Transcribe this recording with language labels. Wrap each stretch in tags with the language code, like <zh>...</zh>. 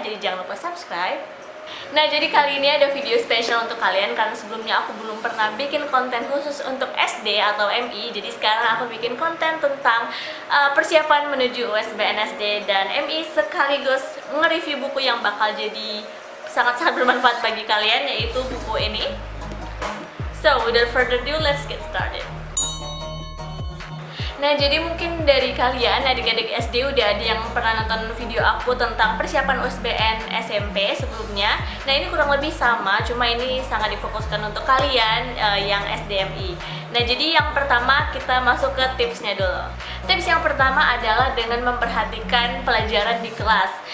<id>Jadi jangan lupa subscribe. Nah, jadi kali ini ada video spesial untuk kalian karena sebelumnya aku belum pernah bikin konten khusus untuk SD atau MI. Jadi sekarang aku bikin konten tentang persiapan menuju USBN SD dan MI sekaligus nge-review buku yang bakal jadi sangat-sangat bermanfaat bagi kalian, yaitu buku ini.</id> <en>So, without further ado, let's get started.</en> <id>Nah, jadi mungkin dari kalian, adik-adik SD, udah ada yang pernah nonton video aku tentang persiapan USBN SMP sebelumnya. Nah, ini kurang lebih sama, cuma ini sangat difokuskan untuk kalian yang SDMI. Nah, jadi yang pertama kita masuk ke tipsnya dulu. Tips yang pertama adalah dengan memperhatikan pelajaran di kelas.</id>